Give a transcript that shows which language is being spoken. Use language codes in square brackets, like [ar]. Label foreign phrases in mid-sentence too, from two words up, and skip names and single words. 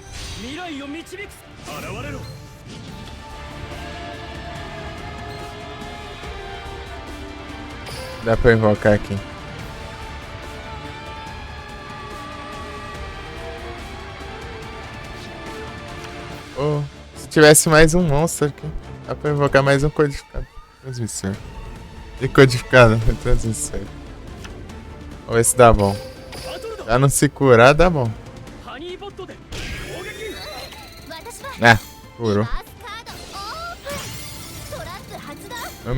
[ja] 未来を導く。現れろ。 [pt] Dá pra invocar aqui. Oh, se tivesse mais um monstro aqui, dá pra invocar mais um codificado. Transmissor. E codificado, transmissor. Vamos ver se dá bom. Já não se curar, dá bom. [ja] ハニーボットで攻撃。私は [pt] Ah, curou. [ja] マスカードオープン。トラップ発動。